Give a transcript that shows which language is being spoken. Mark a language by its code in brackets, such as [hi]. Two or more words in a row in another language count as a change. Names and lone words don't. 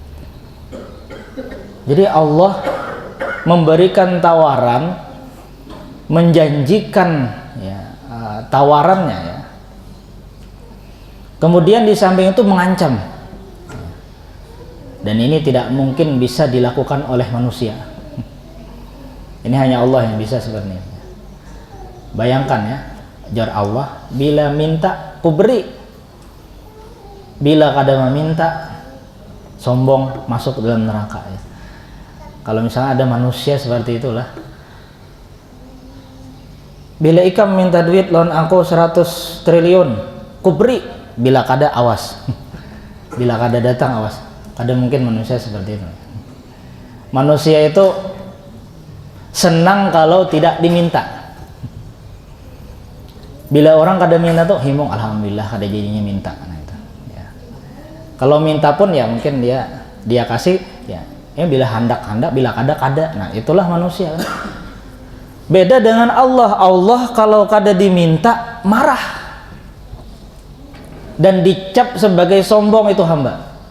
[id] Jadi Allah memberikan tawaran, menjanjikan ya, tawarannya ya. Kemudian di samping itu mengancam. Dan ini tidak mungkin bisa dilakukan oleh manusia. Ini hanya Allah yang bisa seperti ini. Bayangkan ya, [bjn] jar Allah, bila minta ku beri, bila kada meminta sombong masuk dalam neraka ya. Kalau misalnya ada manusia seperti itulah, bila ikam minta duit loan aku 100 triliun ku beri, bila kada awas. Bila kada datang awas. [id] Kada mungkin manusia seperti itu. Manusia itu senang kalau tidak diminta. [bjn] Bila orang kada minta tuh himung, alhamdulillah kada jadinya minta. [id] Nah, itu, ya. Kalau minta pun ya mungkin dia kasih ya. [bjn] Bila hendak, bila kada. [id] Nah itulah manusia. Kan? Beda dengan Allah. Allah kalau [bjn] kada diminta [id] marah dan dicap sebagai sombong itu hamba.